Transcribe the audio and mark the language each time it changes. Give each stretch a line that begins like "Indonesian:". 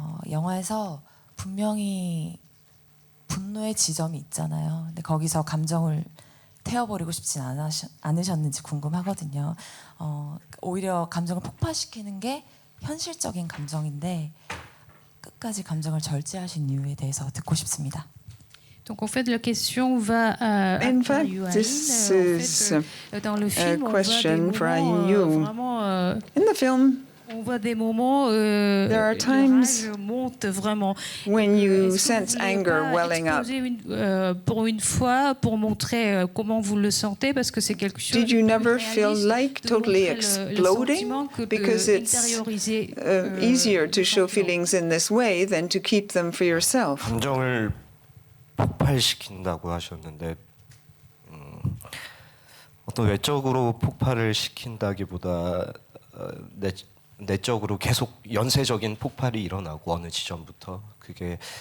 Korean: 영화에서 분명히 분노의 지점이 있잖아요. 근데 거기서 감정을 태워버리고 싶진 않으셨는지 궁금하거든요. 오히려 감정을 폭발시키는 게 현실적인 감정인데 끝까지 감정을 절제하신 이유에 대해서 듣고 싶습니다.
French: Donc en fait, la question va à
English: In fact, this is a question for Ayin. In the film,
French: on voit des moments,
English: there are times
French: monte vraiment.
English: When you sense anger welling up.
French: Pour une fois, pour montrer comment vous le sentez, parce que c'est quelque chose.
English: Did you never feel like totally exploding? Because it's easier to show feelings in this way than to keep them for yourself.
Korean: 감정을 폭발시킨다고 하셨는데 어떤 외적으로 폭발을 시킨다기보다 내적으로 계속 연쇄적인 폭발이 일어나고 어느 지점부터 그게